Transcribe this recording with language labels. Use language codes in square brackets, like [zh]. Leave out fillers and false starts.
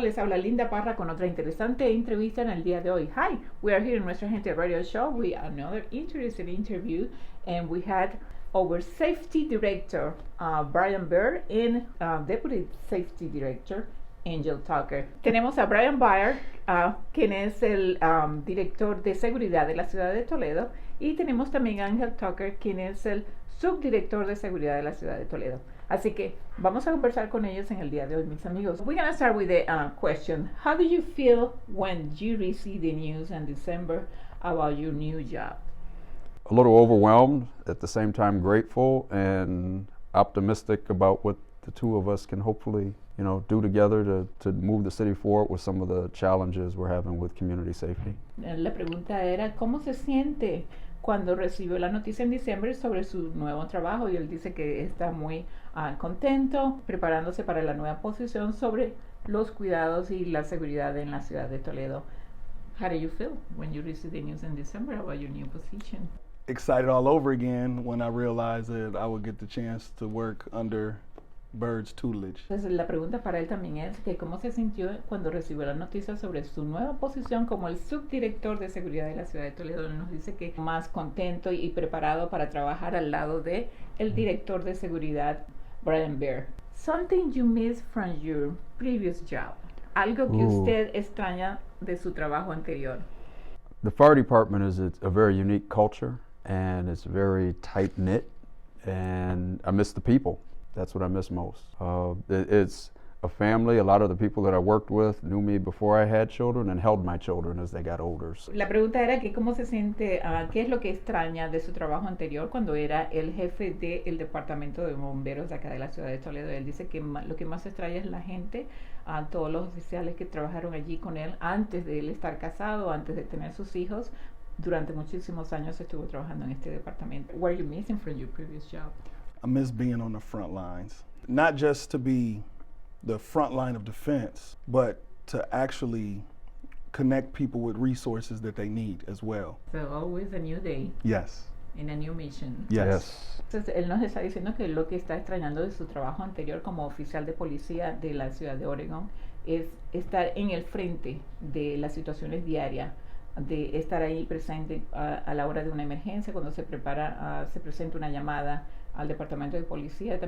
[es] Les habla Linda Parra con otra interesante entrevista en el día de hoy. [en] Hi, we are here in Nuestra Gente Radio Show. We have another interesting interview, and we had our safety director, Brian Byrd, and deputy safety director, Angel Tucker. [es] Tenemos a Brian Byrd, quien es el director de seguridad de la ciudad de Toledo, y tenemos también a Angel Tucker, quien es el subdirector de seguridad de la ciudad de Toledo. Así que vamos a conversar con ellos en el día de hoy, mis amigos. [en] We're going to start with the question. How do you feel when you receive the news in December about your new job? A little overwhelmed, at the same time grateful and optimistic about what the two of us can hopefully, do together to move the city forward with some of the challenges we're having with community safety. [es] La pregunta era, ¿cómo se siente cuando recibió la noticia en diciembre sobre su nuevo trabajo? Y él dice que está muy contento, preparándose para la nueva posición sobre los cuidados y la seguridad en la ciudad de Toledo. [en] How do you feel when you received the news in December about your new position? Excited all over again when I realized that I would get the chance to work under Byrd's tutelage. [es] Entonces la pregunta para él también es que cómo se sintió cuando recibió la noticia sobre su nueva posición como el subdirector de seguridad de la ciudad de Toledo. Él nos dice que más contento y preparado para trabajar al lado de el director de seguridad, Brian Byrd. [en] Something you miss from your previous job. [es] Algo que usted extraña de su trabajo anterior. [en] The fire department is a very unique culture and it's very tight-knit, and I miss the people. That's what I miss most. It's a family. A lot of the people that I worked with knew me before I had children and held my children as they got older. [es] La pregunta era que cómo se siente, qué es lo que extraña de su trabajo anterior cuando era el jefe del Departamento de Bomberos de acá de la ciudad de Toledo. Él dice que lo que más extraña es la gente, a todos los oficiales que trabajaron allí con él antes de él estar casado, antes de tener sus hijos. Durante muchísimos años estuvo trabajando en este departamento. [en] What are you missing from your previous job? I miss being on the front lines, not just to be the front line of defense, but to actually connect people with resources that they need as well. So always a new day. Yes. In a new mission. Yes. [es] Entonces él nos está diciendo que lo que está extrañando de su trabajo anterior como oficial de policía de la ciudad de Oregón es estar en el frente de las situaciones diarias, de estar ahí presente a la hora de una emergencia, cuando se presenta una llamada al departamento de policía.